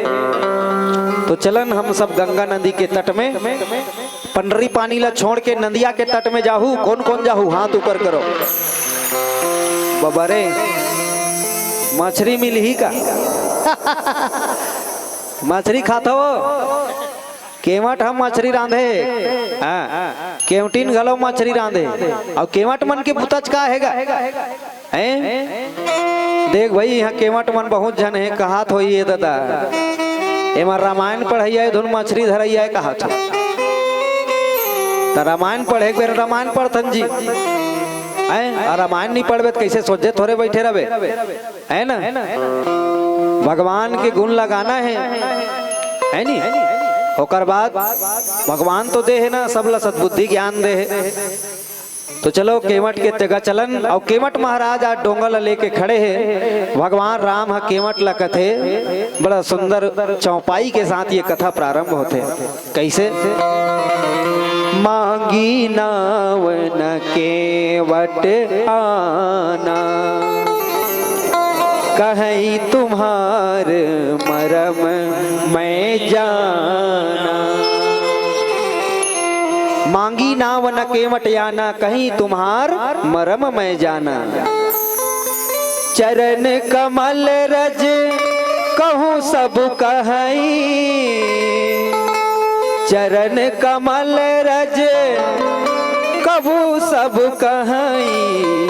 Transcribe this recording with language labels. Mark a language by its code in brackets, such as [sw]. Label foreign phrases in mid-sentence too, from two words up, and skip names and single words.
[hne] तो चलन हम सब गंगा नदी के तट में पंडरी पानी ला छोड़ के नदिया के तट में जाहू। कौन कौन जाहू, हाथ ऊपर करो। बबरे मछली मिली का मछली खाता हो केवट हम मछली रांधे, केवटीन घलो मछली रांधे और केवट मन के पुतच का हैगा हैं? देख भाई यहाँ केवट मन बहुत जन है कहात हो ये दादा एमा रामायण पढ़ैया धुन मछली धरैया कहात हो तो रामायण पढ़े बेर रामायण पढ़थन जी हैं, रामायण नहीं पढ़बे तो कैसे सोचे थोड़े बैठे रहे है ना? भगवान के गुण लगाना है नी? ओकर बाद भगवान तो दे है ना सबला सद्बुद्धि ज्ञान दे है। तो चलो केवट के जगह चलन और केवट महाराज आज डोंगा लेके खड़े हैं। भगवान राम है केवट ला कथे बड़ा सुंदर चौपाई के साथ ये कथा प्रारंभ होते कैसे? [awa] मांगी नाव न केवट आना कहीं तुम्हार मरम मैं जाना। मांगी नाव न केवट आना कहीं तुम्हार मरम मैं जाना। चरण कमल रज कहूँ सब कहीं, चरण कमल रज कहूँ सब कहीं।